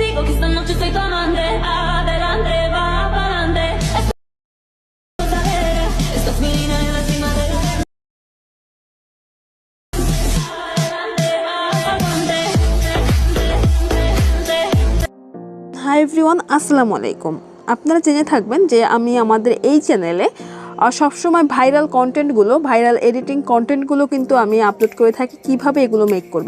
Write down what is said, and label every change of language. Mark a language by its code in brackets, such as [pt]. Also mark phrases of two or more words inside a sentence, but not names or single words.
[es] Digo que esta noche soy tu amante, adelante, va pa'lante. Estás mi niña en la cima de la [en] Hi everyone, [ar] السلام عليكم. [bn] আপনারা জেনে থাকবেন যে আমি আমাদের এই চ্যানেলে সবসময় ভাইরাল কন্টেন্টগুলো, [en] viral editing [bn] কন্টেন্টগুলো কিন্তু আমি আপলোড করে থাকি, কিভাবে এগুলো মেক করবেন।